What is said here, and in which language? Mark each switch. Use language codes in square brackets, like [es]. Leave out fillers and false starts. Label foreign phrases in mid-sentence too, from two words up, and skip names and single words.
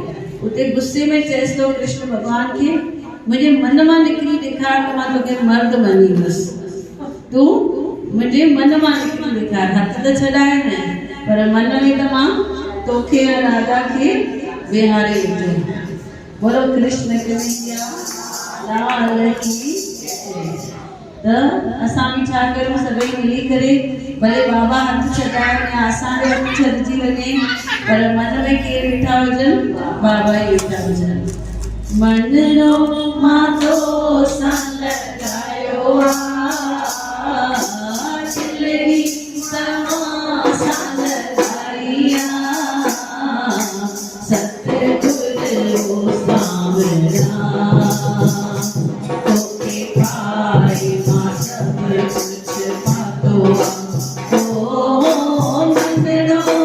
[sd] उते गुस्से में चएसि थो कृष्ण भॻवान खे मुंहिंजे मन मां निकिरी ॾेखार त मां तोखे मर्द मञींदुसि, तूं मुंहिंजे मन मां निकिरी ॾेखार, हथु त छॾाए न पर मन में त मां तोखे ऐं राधा खे विहारे ॾिठो। [hi] बोलो कृष्ण कन्हैया लाल की। [sd] त असां बि छा कयूं, सभई मिली करे भले बाबा हथु छॾाइनि या असांजो हथु छॾिजी वञे, पर मन में केरु वेठा हुजनि, बाबा ई वेठा हुजनि। मनरो मातो संग लॻायो आ, चिलड़ी तव्हां सां लॻाई आ, सतगुरु सांवरा तोखे पाए मां सब कुछ पातो ओ मनरो।